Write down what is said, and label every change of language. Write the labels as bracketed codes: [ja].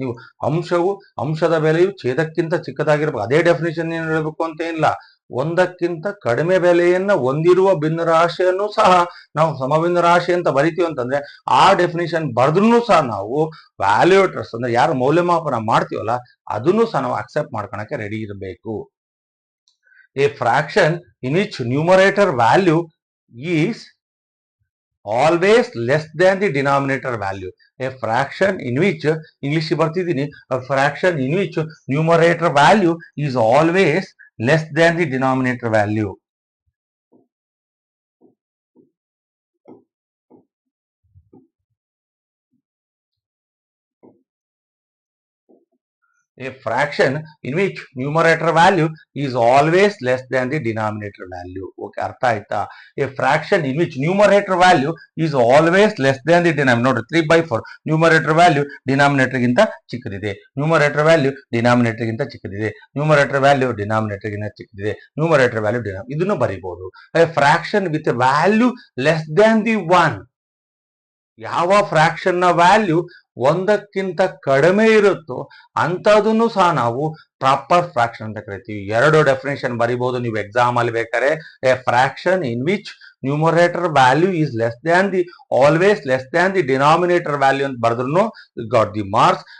[kn] ನೀವು ಅಂಶದ ಬೆಲೆಯು ಛೇದಕ್ಕಿಂತ ಚಿಕ್ಕದಾಗಿರ್ಬೇಕು, ಅದೇ ಡೆಫಿನೇಷನ್ ಏನು ಹೇಳಬೇಕು ಅಂತ ಇಲ್ಲ. 1ಕ್ಕಿಂತ ಕಡಿಮೆ ಬೆಲೆಯನ್ನ ಹೊಂದಿರುವ ಭಿನ್ನರಾಶಿಯನ್ನು ಸಹ ನಾವು ಸಮಭಿನ್ನ ರಾಶಿ ಅಂತ ಬರಿತೀವಿ ಅಂತಂದ್ರೆ ಆ ಡೆಫಿನೇಷನ್ ಬರೆದ್ರೂ ಸಹ ನಾವು ವ್ಯಾಲ್ಯೂಟರ್ಸ್ ಅಂದ್ರೆ ಯಾರು ಮೌಲ್ಯಮಾಪನ ಮಾಡ್ತೀವಲ್ಲ ಅದನ್ನು ಸಹ ನಾವು ಅಕ್ಸೆಪ್ಟ್ ಮಾಡ್ಕೊಳಕ್ಕೆ ರೆಡಿ ಇರಬೇಕು. [en] A fraction in which numerator value is always less than the denominator value. A fraction in which, English [kn] ಬರ್ತಿದ್ದೀನಿ, [en] a fraction in which numerator value is always less than the denominator value. A fraction in which numerator value is always less than the denominator value. [kn] Okay, ಅರ್ಥ ಆಯ್ತಾ? [en] A fraction in which numerator value is always less than the denominator. [kn] ನೋಡಿ, 3/4 numerator value denominator ಗಿಂತ ಚಿಕ್ಕದಿದೆ, numerator value denominator ಗಿಂತ ಚಿಕ್ಕದಿದೆ, numerator value denominator ಗಿಂತ ಚಿಕ್ಕದಿದೆ, numerator value ಇದನ್ನು ಬರಿಬಹುದು. [en] A fraction with a value less than the 1. [kn] ಯಾವ fraction ನ value 1ಕ್ಕಿಂತ ಕಡಿಮೆ ಇರುತ್ತೋ ಅಂತದನ್ನು ಸಹ ನಾವು ಪ್ರಾಪರ್ ಫ್ರಾಕ್ಷನ್ ಅಂತ ಕರಿತೀವಿ. ಎರಡು ಡೆಫಿನೇಷನ್ ಬರಿಬಹುದು ನೀವು ಎಕ್ಸಾಮ್ ಅಲ್ಲಿ ಬೇಕಾದ್ರೆ. [en] a fraction in which numerator value is less than the always less than the denominator value [kn] ಅಂತ ಬರೆದ್ರು [en] Got the marks.